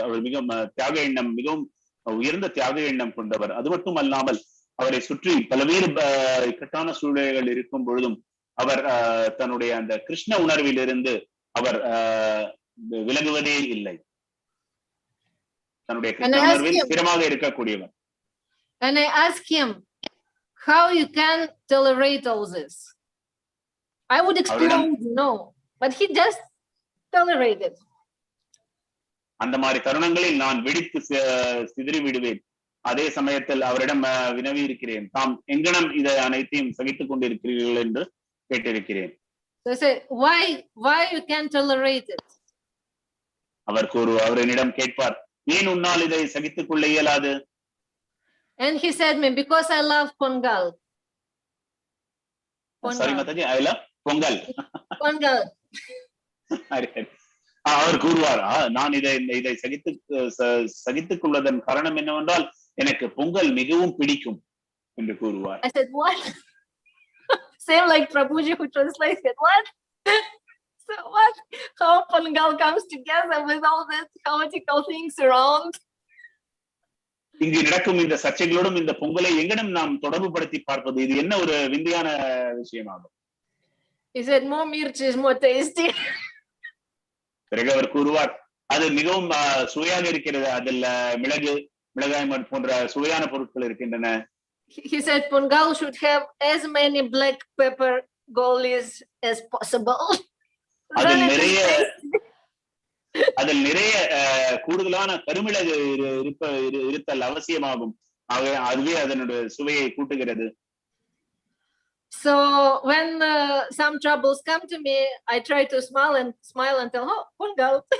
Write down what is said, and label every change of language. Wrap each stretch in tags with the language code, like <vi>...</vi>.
<ta>அவர் மிகவும் தியாக எண்ணம், மிகவும் உயர்ந்த தியாக எண்ணம் கொண்டவர். அது மட்டும் அல்லாமல் அவரை சுற்றி பல்வேறு இக்கட்டான சூழ்நிலைகள் இருக்கும் பொழுதும் அவர் தன்னுடைய அந்த கிருஷ்ண உணர்வில் இருந்து அவர் விலகுவதே இல்லை. தன்னுடைய கிருஷ்ண உணர்வில் ஸ்திரமாக இருக்கக்கூடியவர்.</ta> <en>And I ask him, how you can tolerate all this? I would explode, no, but he just tolerated.</en> <ta>அந்த மாதிரி தருணங்களில் நான் வெடித்து சிதறி விடுவேன். அதே சமயத்தில் அவரிடம் வினவி இருக்கிறேன், தாம் எங்கனம் இதை அனைத்தையும் சகித்துக் கொண்டிருக்கிறீர்கள் என்று கேட்டிருக்கிறேன்.</ta> <en>So I say, why you can tolerate it?</en> <ta>அவர் என்னிடம் கேட்பார், ஏன் உன்னால் இதை சகித்துக் கொள்ள இயலாது?</ta> <en>And he said me, because I love Pongal. Sorry Mataji, I love Pongal. Pongal.</en> <ta>அவர் கூறுவார், நான் இதை சகித்துக் கொள்வதன் காரணம் என்னவென்றால் எனக்கு பொங்கல் மிகவும் பிடிக்கும் என்று கூறுவார்.</ta> <en>I said, what? Same like Prabhuji who translates it. What? So what? How Pongal comes together with all these chaotical things around?</en> <ta>இங்கு நடக்கும் இந்த சர்ச்சைகளோடும் இந்த பொங்கலை எங்கனம் நாம் தொடர்பு படுத்தி பார்ப்பது, இது என்ன ஒரு விந்தையான விஷயமாகும்.</ta> <en>He said, more mirchi is more tasty.</en> <ta>பிறகு அவர் கூறுவார், அது மிகவும் சுவையாக இருக்கிறது, அதில் மிளகாய் போன்ற சுவையான பொருட்கள் இருக்கின்றன.</ta> <en>he said Pungal should have as many black pepper goalies as possible. Then</en> <ta>அதில்</ta> <en>it is</en> <ta>நிறைய</ta> <en>tasty.</en> <ta>அதில் நிறைய கூடுதலான கருமிளகு இருத்தல் அவசியமாகும். ஆக அதுவே அதனுடைய சுவையை கூட்டுகிறது.</ta> <en>So when some troubles come to me, I try to smile and tell, oh, Pungal.</en>